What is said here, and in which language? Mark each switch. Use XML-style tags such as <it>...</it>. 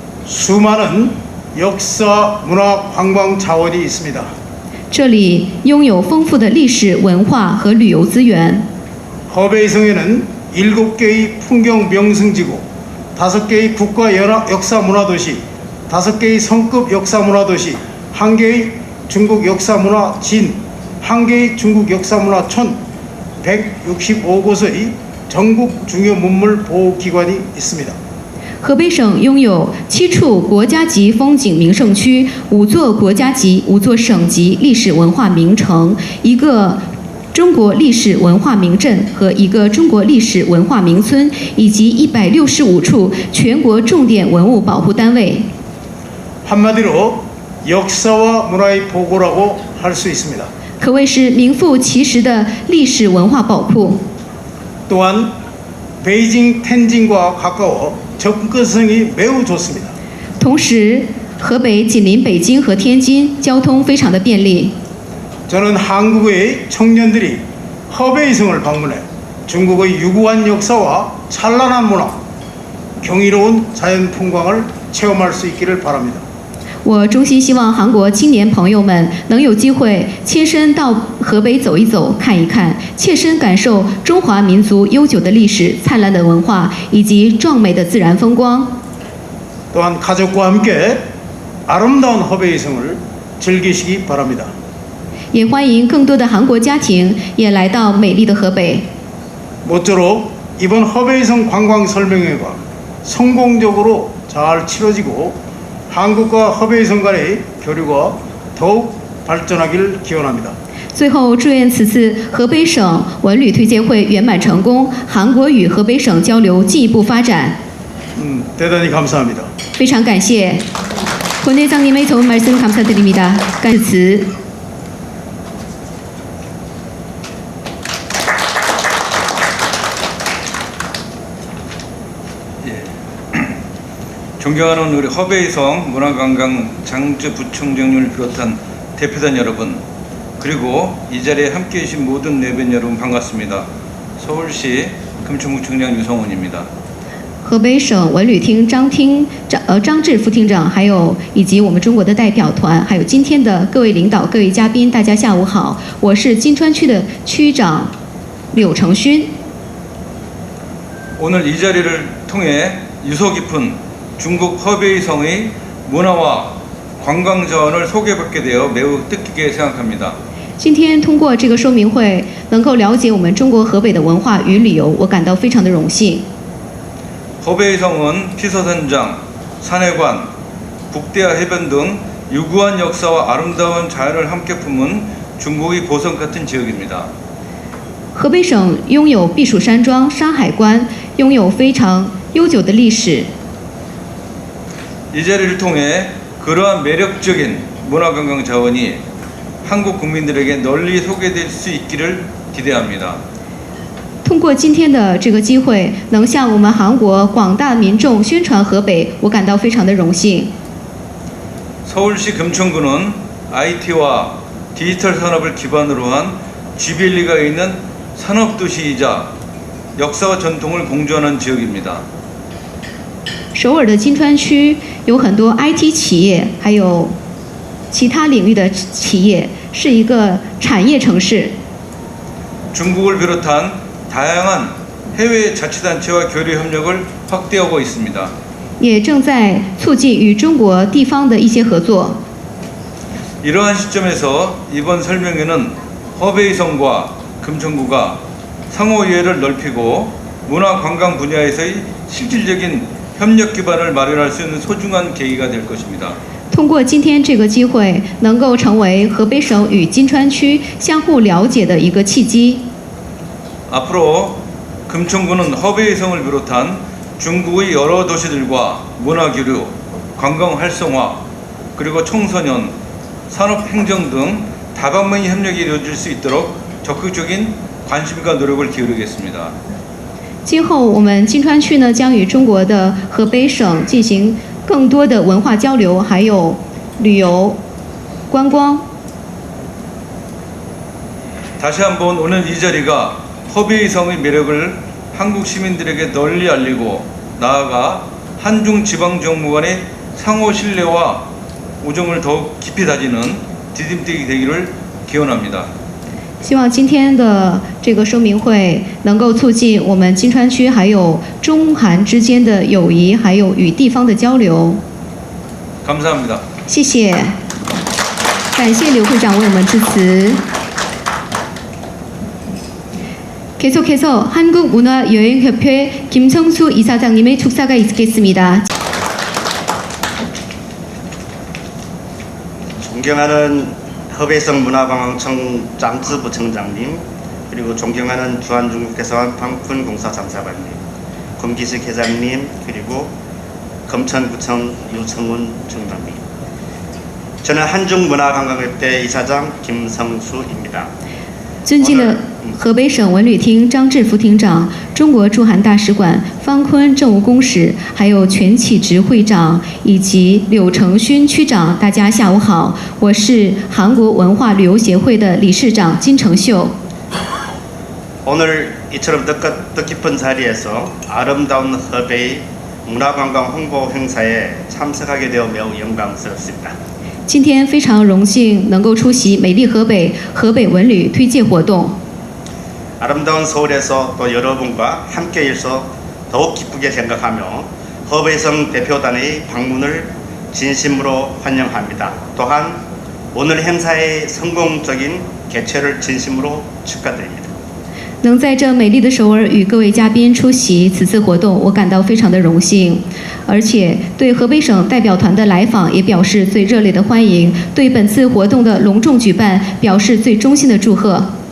<ko>수많은 역사, 문화, 관광 자원이 있습니다.</ko> <zh>这里拥有丰富的历史文化和旅游资源。</zh> <ko>허베이성에는 7개의 풍경 명승지구, 5개의 국가 역사 문화도시, 5개의 성급 역사 문화도시, 1개의 중국 역사 문화진, 1개의 중국 역사 문화촌, 165곳의 전국 중요 문물 보호기관이 있습니다.</ko> <zh>河北省拥有7处国家级风景名胜区、5座国家级、5座省级历史文化名城、1个中国历史文化名镇和1个中国历史文化名村，以及165处全国重点文物保护单位。</zh> <ko>한마디로 역사와 문화의 보고라고 할 수 있습니다.</ko> <zh>可谓是名副其实的历史文化宝库。</zh> <ko>또한 베이징, 텐진과 가까워 접근성이 매우 좋습니다.</ko> <zh>同时，河北紧邻北京和天津，交通非常的便利。</zh> <ko>저는 한국의 청년들이 허베이성을 방문해 중국의 유구한 역사와 찬란한 문화, 경이로운 자연 풍광을 체험할 수 있기를 바랍니다.</ko> <zh>我衷心希望韩国青年朋友们能有机会亲身到河北走一走、看一看，切身感受中华民族悠久的历史、灿烂的文化以及壮美的自然风光。</zh> <ko>또한 가족과 함께 아름다운 허베이성을 즐기시기 바랍니다.</ko> <zh>也欢迎更多的韩国家庭也来到美丽的河北。</zh> <ko>모쪼록 이번 허베이성 관광 설명회가 성공적으로 잘 치러지고 한국과 허베이성 간의 교류가 더욱 발전하기를 기원합니다.</ko> <zh>最后，祝愿此次河北省文旅推介会圆满成功，韩国与河北省交流进一步发展。</zh> <ko>대단히 감사합니다.</ko> <zh>非常感谢</zh> <ko>본회장님의 좋은 말씀 감사드립니다.</ko> <zh>感词。</zh> <ko>존경하는 우리 허베이성 문화관광 장주부총장님을 비롯한 대표단 여러분, 그리고 이 자리에 함께해 주신 모든 내빈 여러분 반갑습니다. 서울시 금천구청장 유성훈입니다.</ko> <zh>河北省文旅厅张志副厅长，还有以及我们中国的代表团，还有今天的各位领导、各位嘉宾，大家下午好，我是金川区的区长柳成勋。</zh> <ko>오늘 이 자리를 통해 유서 깊은 중국 허베이성의 문화와 관광 자원을 소개받게 되어 매우 뜻깊게 생각합니다.</ko> <zh>今天通过这个说明会，能够了解我们中国河北的文化与旅游，我感到非常的荣幸。</zh> <ko>허베이성은 피서산장, 산해관, 북대하 해변 등 유구한 역사와 아름다운 자연을 함께 품은 중국의 보석 같은 지역입니다.</ko> <zh>河北省拥有避暑山庄、山海关，拥有非常悠久的历史。</zh> <ko>이 자리를 통해 그러한 매력적인 문화관광 자원이 한국 국민들에게 널리 소개될 수 있기를 기대합니다.</ko> <zh>通过今天的这个机会，能向我们韩国广大民众宣传河北，我感到非常的荣幸。</zh> <ko>서울시 금천구는 IT와 디지털 산업을 기반으로 한 GBL리가 있는 산업도시이자 역사와 전통을 공존하는 지역입니다.</ko> <zh>首尔的金川区有很多 IT 企业，还有其他领域的企业，是一个产业城市。</zh> <ko>중국을 비롯한 다양한 해외 자치단체와 교류 협력을 확대하고 있습니다.</ko> <zh>也正在促进与中国地方的一些合作。</zh> <ko>이러한 시점에서 이번 설명회는 허베이성과 금천구가 상호 이해를 넓히고 문화 관광 분야에서의 실질적인 협력 기반을 마련할 수 있는 소중한 계기가 될 것입니다.</ko> <zh>通过今天这个机会，能够成为河北省与金川区相互了解的一个契机。</zh> <ko>앞으로 금천구는 허베이성을 비롯한 중국의 여러 도시들과 문화교류, 관광 활성화, 그리고 청소년, 산업행정 등 다방면의 협력이 이루어질 수 있도록 적극적인 관심과 노력을 기울이겠습니다.</ko> <zh>今后我们金川区呢，将与中国的河北省进行更多的文化交流，还有旅游、观光。</zh> <ko>다시 한번 오늘 이 자리가 허베이성의 매력을 한국 시민들에게 널리 알리고 나아가 한중 지방정부 간의 상호 신뢰와 우정을 더욱 깊이 다지는 디딤돌이 되기를 기원합니다.</ko> <zh>希望今天的这个说明会能够促进我们金川区还有中韩之间的友谊，还有与地方的交流。</zh> <ko>감사합니다.</ko> <zh>谢谢，感谢刘会长为我们致辞。</zh> <ko>계속해서 한국문화여행협회 김성수 이사장님의 축사가 있겠습니다. 존경하는 허베이성 문화관광청 장즈 부청장님, 그리고 존경하는 주한중국대사관 방푼공사 잠사관님, 검기식 회장님, 그리고 검천구청 유성훈 청장님. 저는 한중문화관광협회 이사장 김성수입니다.</ko> <zh>尊敬的河北省文旅厅张志副厅长、中国驻韩大使馆方坤政务公使，还有全启职会长以及柳成勋区长，大家下午好，我是韩国文化旅游协会的理事长金成秀。</zh> <ko>오늘 이처럼 뜻깊은 자리에서 아름다운 허베이 문화관광 홍보 행사에 참석하게 되어 매우 영광스럽습니다.</ko> <zh>今天非常荣幸能够出席美丽河北河北文旅推介活动。</zh> <ko>아름다운 서울에서 또 여러분과 함께 있어 더욱 기쁘게 생각하며 허베이성 대표단의 방문을 진심으로 환영합니다. 또한 오늘 행사의 성공적인 개최를 진심으로 축하드립니다.</ko> <zh>能在这美丽的首尔与各位嘉宾出席此次活动，我感到非常的荣幸，而且对河北省代表团的来访也表示最热烈的欢迎，对本次活动的隆重举办表示最衷心的祝贺。</zh>